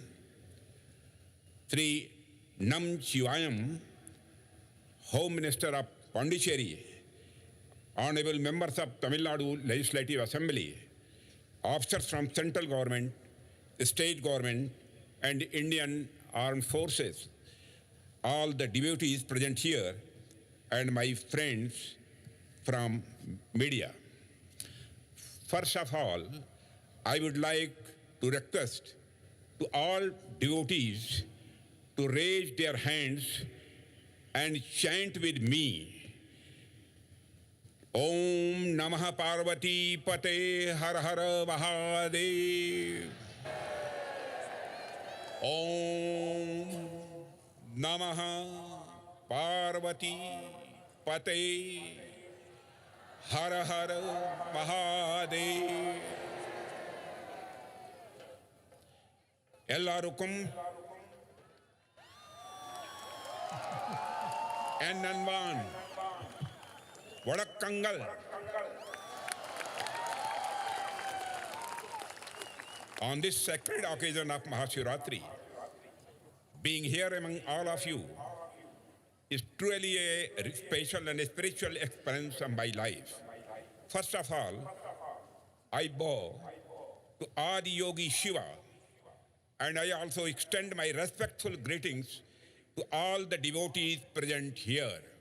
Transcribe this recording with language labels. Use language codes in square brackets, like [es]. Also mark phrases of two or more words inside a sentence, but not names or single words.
[sa] श्री नम शिवायम्, [en] Home Minister of Pondicherry, honorable members of Tamil Nadu Legislative Assembly, officers from central government, state government, and Indian Armed Forces, all the devotees present here, and my friends from media. First of all, I would like to request to all devotees to raise their hands and chant with me, [sa] ॐ नमः पार्वती पते हर हर महादेव. ॐ नमः पार्वती पते हर हर महादेव. [ta] எல்லாருக்கும் என் அன்பான் வணக்கங்கள். [en] On this sacred occasion of Mahashivratri, being here among all of you is truly a special and a spiritual experience of my life. First of all, I bow to Adi Yogi Shiva, and I also extend my respectful greetings to all the devotees present here.